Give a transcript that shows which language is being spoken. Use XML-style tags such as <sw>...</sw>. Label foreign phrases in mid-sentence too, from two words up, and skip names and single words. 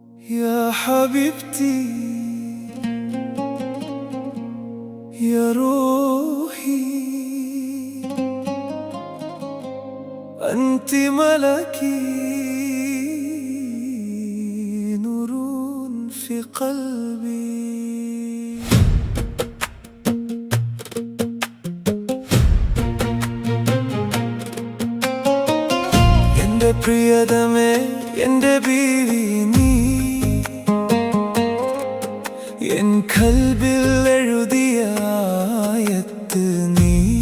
<ar>يا حبيبتي يا روحي، أنت ملكي نور في قلبي.</ar> <ml>എൻ്റെ പ്രിയതമേ, എൻ്റെ ബീവി നീ, എൻ ഖൽബിൽ എഴുതിയ ആയത്ത് നീ.</ml>